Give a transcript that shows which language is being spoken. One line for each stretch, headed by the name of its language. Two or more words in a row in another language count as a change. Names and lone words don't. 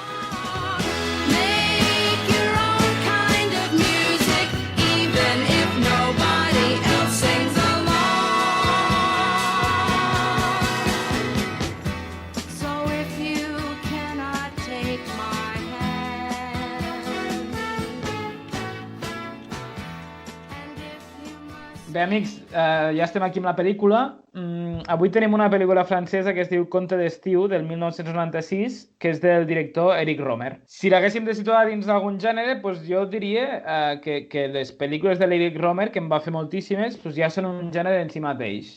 English: Make your own kind of music, even if nobody else sings along. So if you cannot take my hand, and if you must.
Catalan: Bé, amics, ja estem aquí amb la pel·lícula. Avui tenim una pel·lícula francesa que es diu Conte d'estiu, del 1996, que és del director Eric Romer. Si l'haguéssim de situar dins d'algun gènere, doncs jo diria que les pel·lícules de l'Eric Romer, que en va fer moltíssimes, doncs ja són un gènere en si mateix.